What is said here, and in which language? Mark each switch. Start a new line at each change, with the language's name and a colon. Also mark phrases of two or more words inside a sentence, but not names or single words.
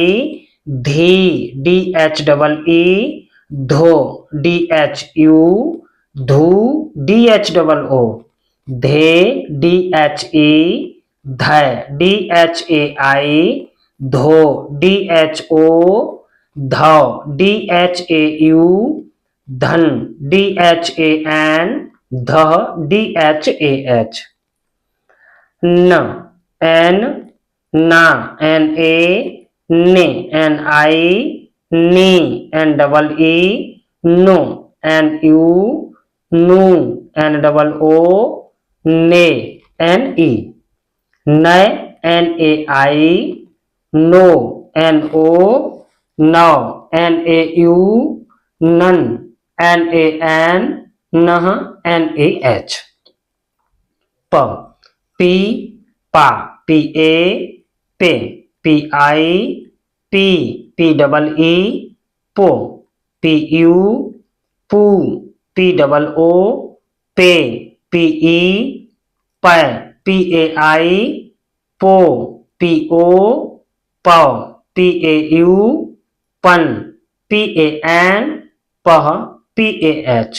English: धी, D H double E, धो, D H U, धू, D H double O, धे, D H E, धै, D H A I, धो, D H O, धौ, D H A U, धन, D H A N, धह, D H A H। न, N, ना, N A, ने, N I, नी, N double E, नो, N U, नू, N double O, ने, N E। नय, N A I, नो, N O, नौ, N A U, नन, N A N, नह, N A H। प, P, पा, P A, पे, P I, पी, P double E, पो, P U, पू, P double O, पे, P E, पै, P A I, पो, P O, पौ, P A U, पन, P A N, पह, P A H।